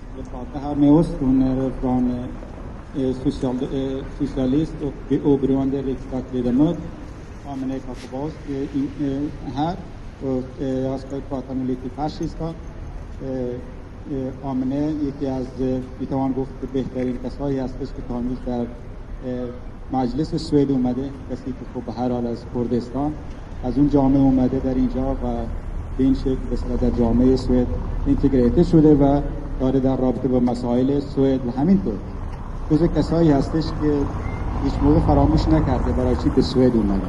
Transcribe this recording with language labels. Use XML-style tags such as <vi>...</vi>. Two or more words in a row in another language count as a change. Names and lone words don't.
<sv>Det här med oss från socialist och oberoende riksdagsledamot Amine Kakabavz här. Och jag ska prata nu lite persiska.</sv> <fa>Amine یکی از میتوان گفت بهترین کسایی هستش که تا امروز در مجلس سوئد اومده، کسی که خب به هر حال از کردستان از اون جامعه اومده در اینجا و به این شکل به اصطلاح در جامعه سوئد اینتگریته شده و داره در رابطه با مسائل سوئد و همینطور جزو کسایی هستش که هیچ موقع فراموش نکرده برای چی به سوئد اومده.</fa>